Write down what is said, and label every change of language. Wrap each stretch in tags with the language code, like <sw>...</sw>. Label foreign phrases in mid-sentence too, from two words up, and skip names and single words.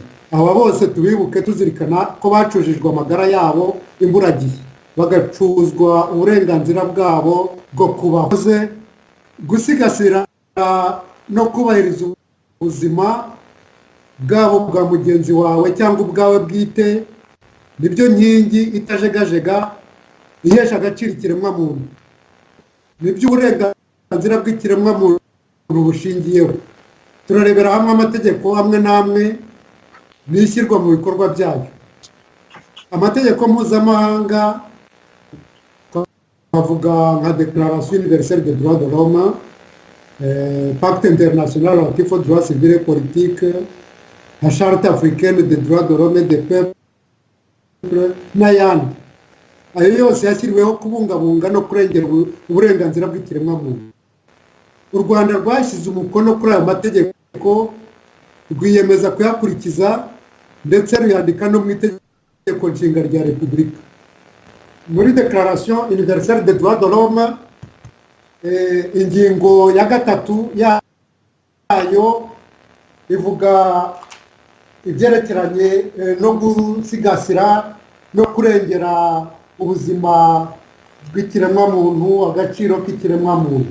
<rw>Aba bose tubibuke tuzirikana ko bacujijwe amagara yabo imburagihe, bagacuzwa uburenganzira bwabo bwo kubahoze, gusigasira no kubahiriza ubuzima bwabo bwa mugenzi wawe cyangwa ubwawe bwite, nibyo nkingi itajegajega ihesha agaciro ikiremwa muntu, nibyo uburenganzira bw'ikiremwa muntu bushingiyeho. Turarebera hamwe amategeko amwe n'amwe n'ishyirwa mu bikorwa byayo. Amategeko mpuzamahanga twavuga nka Déclaration universelle des droits de l'homme, Pacte international relatif aux droits civils et politiques, la Charte africaine des droits de l'homme et des peuples n'ayandi. Ayo yose yashyiriweho kubungabunga no kurengera uburenganzira bw'ikiremwa muntu. U Rwanda rwashyize umukono kuri ayo mategeko, rwiyemeza kuyakurikiza ndetse ruyandika no mu itegeko nshinga rya Repubulika. Muri Déclaration universelle des droits de l'homme, ingingo ya 3 yayo ivuga ibyerekeranye no gusigasira no kurengera ubuzima bw'ikiremwa muntu, agaciro k'ikiremwa muntu.</rw>